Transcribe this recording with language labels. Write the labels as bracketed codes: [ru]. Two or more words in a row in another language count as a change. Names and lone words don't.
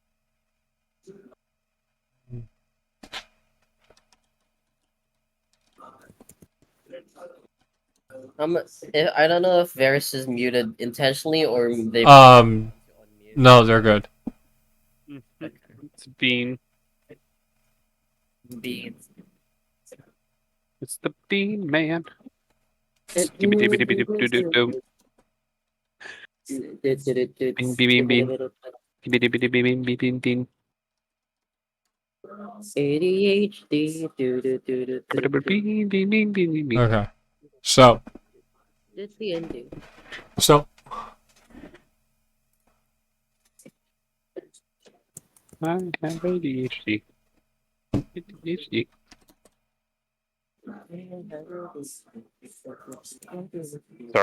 [en] I don't know if Varys is muted intentionally or they. No, they're good. It's Bean. Bean. It's the Bean Man. Skibidi-bidi-bidi-doo-doo-doo. Bean, bean, bean, bean. Skibidi-bidi-bidi-bidi-bidi-bidi. ADHD. Bean, bean, bean, bean, bean, bean. Okay. So. It's the ending. So. I have ADHD. ADHD. Sorry.